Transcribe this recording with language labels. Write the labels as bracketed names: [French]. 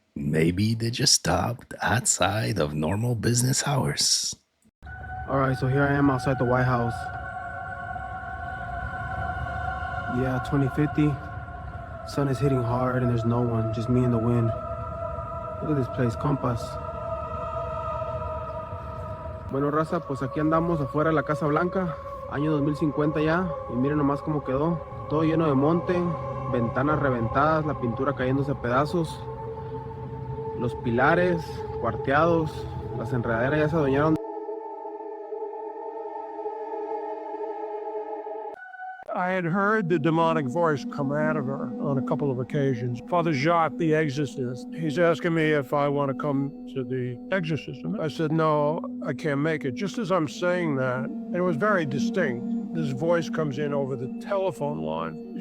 [English] Maybe they just stopped outside of normal business hours. All right, so here I am outside the White House. Yeah, 2050. Sun is hitting hard and there's no one, just me and the wind. Look at this place, compas. [Spanish] Bueno, raza, pues aquí andamos afuera de la Casa Blanca, año 2050 ya, y miren nomás cómo quedó. Todo lleno de monte, ventanas reventadas, la pintura cayéndose a pedazos, los pilares cuarteados, las enredaderas ya se adueñaron. [English] I had heard the demonic voice come out of her on a couple of occasions. Father Jacques, the exorcist, he's asking me if I want to come to the exorcism. I said, no, I can't make it. Just as I'm saying that, and it was very distinct, this voice comes in over the telephone line.